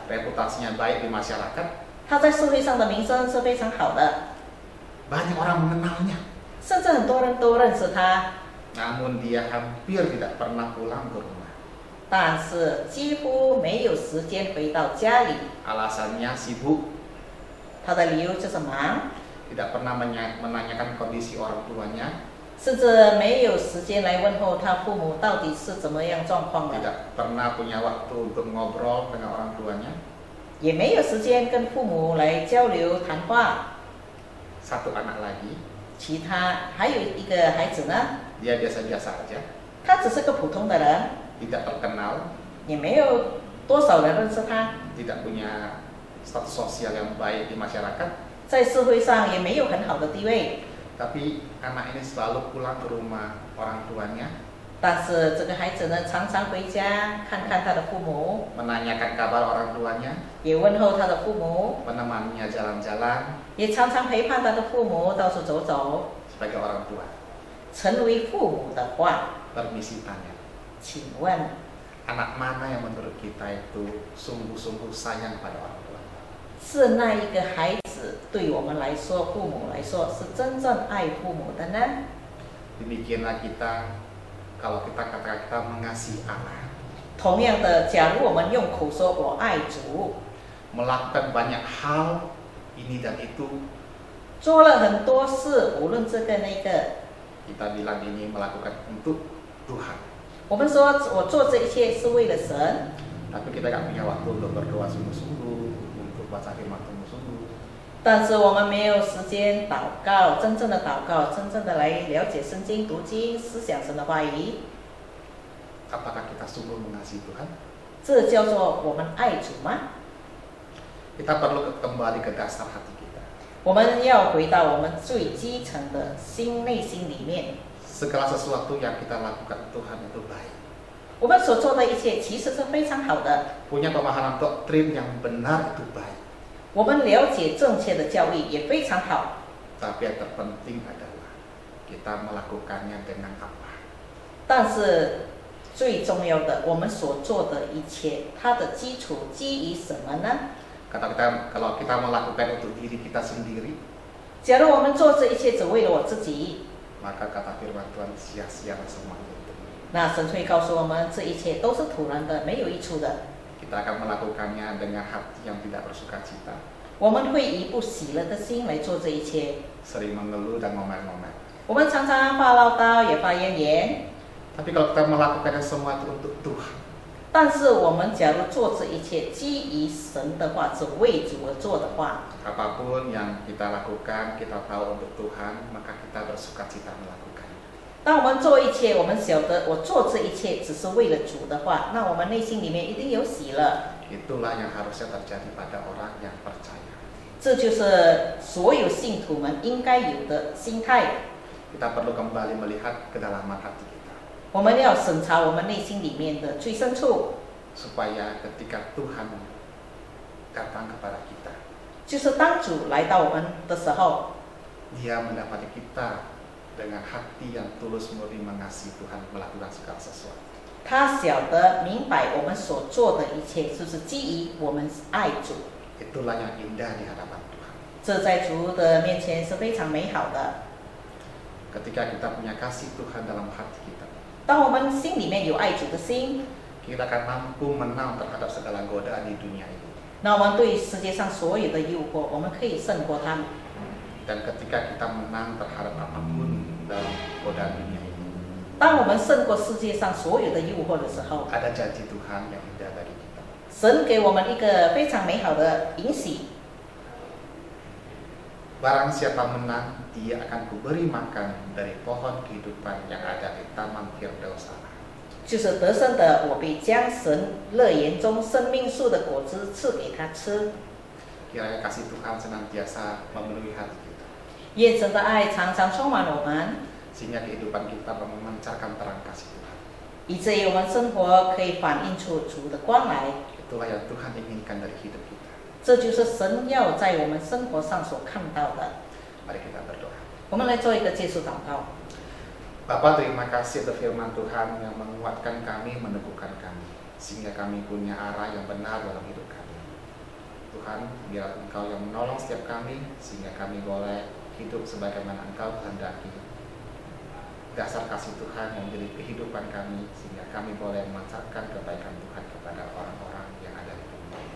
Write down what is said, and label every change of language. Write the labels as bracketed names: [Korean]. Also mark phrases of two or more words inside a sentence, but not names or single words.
[Indonesian] reputasinya baik di masyarakat, [Chinese] 他在社会上的名声是非常好的， [Indonesian] banyak orang mengenalnya. [Chinese] 甚至很多人都认识他， [Indonesian] Namun dia hampir tidak pernah pulang ke rumah. [Chinese] 但是几乎没有时间回到家里。 [Indonesian] Alasannya sibuk, [Chinese] 他的理由就是忙， [Indonesian] tidak pernah menanyakan kondisi orang tuanya, [Chinese] 甚至没有时间来问候他父母到底是怎么样状况的， [Indonesian] tidak pernah punya waktu untuk ngobrol dengan orang tuanya. [Chinese] 也没有时间跟父母来交流谈话。 [Indonesian] Satu anak lagi, [Chinese] 其他还有一个孩子呢， [Indonesian] dia biasa-biasa aja, [Chinese] 他只是个普通的人， [Indonesian] tidak terkenal, [Chinese] 也没有多少人认识他， [Indonesian] tidak punya status sosial yang baik di masyarakat, [Chinese] 在社会上也没有很好的地位。 [Indonesian] tapi anak ini selalu pulang ke rumah orang tuanya, [Chinese] 但是这个孩子呢，常常回家看看他的父母， [Indonesian] menanyakan kabar orang tuanya, [Chinese] 也问候他的父母， [Indonesian] menemaninya jalan-jalan [Chinese] 也常常陪伴他的父母到处走走。 [Indonesian] sebagai orang tua. [Chinese] 成为父母的话， [Indonesian] Permisi tanya, [Chinese] 请问 [Indonesian] anak mana yang menurut kita itu sungguh-sungguh sayang pada orang tua? [Chinese] 是那一个孩子对我们来说，父母来说是真正爱父母的呢？ [Indonesian] Demikianlah kita, kalau kita katakan kita mengasihi Allah, [Chinese] 同样的，假如我们用口说我爱主， [Indonesian] melakukan banyak hal ini dan itu, [Chinese] 做了很多事，无论这个那个， [Indonesian] kita bilang ini melakukan untuk Tuhan. [Chinese] 我们说我做这一切是为了神， [Indonesian] Tapi kita nggak punya waktu untuk berdoa sungguh-sungguh, untuk baca firman sungguh-sungguh. [Chinese] 但是我们没有时间祷告，真正的祷告，真正的来了解圣经、读经、思想神的话语， [Indonesian] Apakah kita sungguh mengasihi Tuhan? [Chinese] 这叫做我们爱主吗？ [Indonesian] Kita perlu kembali ke dasar hati kita. [Chinese] 我们要回到我们最基层的内心里面， [Indonesian] Segala sesuatu yang kita lakukan Tuhan itu baik. [Chinese] 我们所做的一切其实是非常好的。 [Indonesian] Punya pemahaman doktrin yang benar itu baik. [Chinese] 我们了解正确的教义也非常好， [Indonesian] Tapi yang terpenting adalah kita melakukannya dengan apa? [Chinese] 但是最重要的，我们所做的一切，它的基础基于什么呢？ [Indonesian] Kalau kita melakukan untuk diri kita sendiri, [Chinese] 假如我们做这一切只为了我自己， [Indonesian] maka kata firman Tuhan sia-sialah semuanya itu. [Chinese] 那神会告诉我们，这一切都是徒然的，没有益处的。 [Indonesian] Kita akan melakukannya dengan hati yang tidak bersukacita, [Chinese] 我们会以不喜乐的心来做这一切。 [Indonesian] sering mengeluh dan ngomel-ngomel. [Chinese] 我们常常发唠叨，也发怨言。 [Indonesian] Tapi kalau kita melakukannya semua itu untuk Tuhan, [Chinese] 但是我们假如做这一切基于神的话，只为主而做的话， [Indonesian] apapun yang kita lakukan, kita tahu untuk Tuhan, maka kita bersukacita melakukan. [Chinese] 当我们做一切，我们晓得我做这一切只是为了主的话，那我们内心里面一定有喜乐。 [Indonesian] Itulah yang harusnya terjadi pada orang yang percaya. [Chinese] 这就是所有信徒们应该有的心态。 [Indonesian] Kita perlu kembali melihat kedalaman hati kita, [Chinese] 我们要审查我们内心里面的最深处， [Indonesian] supaya ketika Tuhan datang kepada kita, [Chinese] 就是当主来到我们的时候， [Indonesian] Dia mendapati kita dengan hati yang tulus murni mengasihi Tuhan, melakukan segala sesuatu. [Chinese] 他晓得明白我们所做的一切，就是基于我们爱主。 [Indonesian] Itulah yang indah di hadapan Tuhan. [Chinese] 这在主的面前是非常美好的。 [Indonesian] Ketika kita punya kasih Tuhan dalam hati kita, [Chinese] 当我们心里面有爱主的心， [Indonesian] kita akan mampu menang terhadap segala godaan di dunia ini. [Chinese] 那我们对世界上所有的诱惑，我们可以胜过他们。 [Indonesian] Dan ketika kita menang terhadap apapun dalam godaan dunia ini, [Chinese] 当我们胜过世界上所有的诱惑的时候， [Indonesian] ada janji Tuhan yang indah bagi kita. [Chinese] 神给我们一个非常美好的允许。 [Indonesian] Barang siapa menang, dia akan kuberi makan dari pohon kehidupan yang ada di Taman Firdaus Allah. [Chinese] 就是得胜的，我必将神乐园中生命树的果子赐给他吃。 [Indonesian] Kiranya kasih Tuhan senantiasa memenuhi hati kita, [Chinese] 愿神的爱常常充满我们， [Indonesian] sehingga kehidupan kita memancarkan terang kasih Tuhan. [Chinese] 以至于我们生活可以反映出主的光来。 [Indonesian] Itulah yang Tuhan inginkan dari hidup kita. [Chinese] 这就是神要在我们生活上所看到的。 [Indonesian] Mari kita berdoa. [Chinese] 我们来做一个结束祷告。 [Indonesian] Bapa, terima kasih atas firman Tuhan yang menguatkan kami, meneguhkan kami, sehingga kami punya arah yang benar dalam hidup kami. Tuhan, biar Engkau yang menolong setiap kami, sehingga kami boleh hidup sebagaimana Engkau kehendaki. Dasar kasih Tuhan yang menjadi kehidupan kami, sehingga kami boleh memancarkan kebaikan Tuhan kepada orang-orang yang ada di dunia ini.